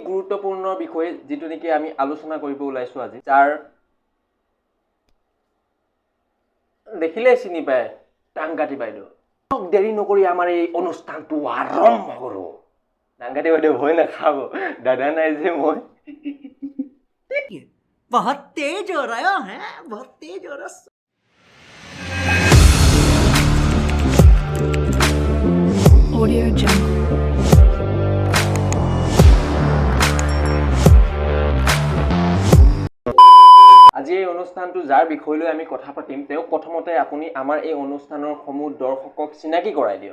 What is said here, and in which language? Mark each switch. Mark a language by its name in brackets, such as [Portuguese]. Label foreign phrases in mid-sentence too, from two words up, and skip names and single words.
[Assamese] গুৰুত্বপূৰ্ণ বিষয় যিটো নেকি আমি আলোচনা কৰিব ওলাইছো আজি, যাৰ দেখিলে চিনি পায় ডাংকাটি বাইদেউ। দেৰি নকৰি আমাৰ এই অনুষ্ঠানটো আৰম্ভ কৰো। ডাংকাটি বাইদেউ ভয় নাখাব, দাদা নাই যে মই। [Hindi] बहुत तेज हो रहा है, बहुत तेज हो रहा है। [Assamese] Audio Jungle. আজি এই অনুষ্ঠানটো যাৰ বিষয় লৈ আমি কথা পাতিম, তেওঁ প্ৰথমতে আপুনি আমাৰ এই অনুষ্ঠানৰ সমূহ দৰ্শকক চিনাকি কৰাই দিয়ক।